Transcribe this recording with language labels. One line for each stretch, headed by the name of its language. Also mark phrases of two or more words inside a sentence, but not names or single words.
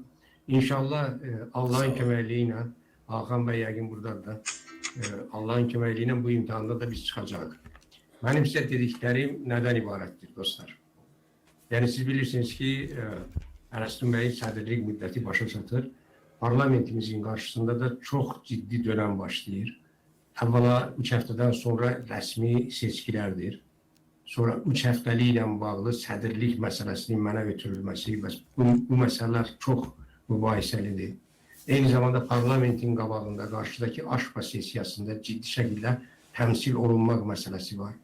Azerbaijani: İnşallah Allah'ın köməkliyi Hakan Bey yəqin buradadır. Allah'ın köməkliyi bu imtihanda da biz çıxacağıq.
Turkish: Benim size dediklerim neden ibarettir dostlar?
Azerbaijani: Yani siz bilirsiniz ki Erasmus Bey'in sədrlik müddəti başa çatır.
Turkish: Parlamentimizin karşısında da çok ciddi dönem başlayır.
Azerbaijani: Evvela 3 həftədən sonra rəsmi seçkilərdir. Sonra 3 həftəliklə bağlı sədrlik məsələsinin mənə ötürülməsi, bu məsələlər çox mübahisəlidir. Eyni zamanda parlamentin qabağında, qarşıdakı Aşpa sesiyasında ciddi şəkildə təmsil olunmaq məsələsi var.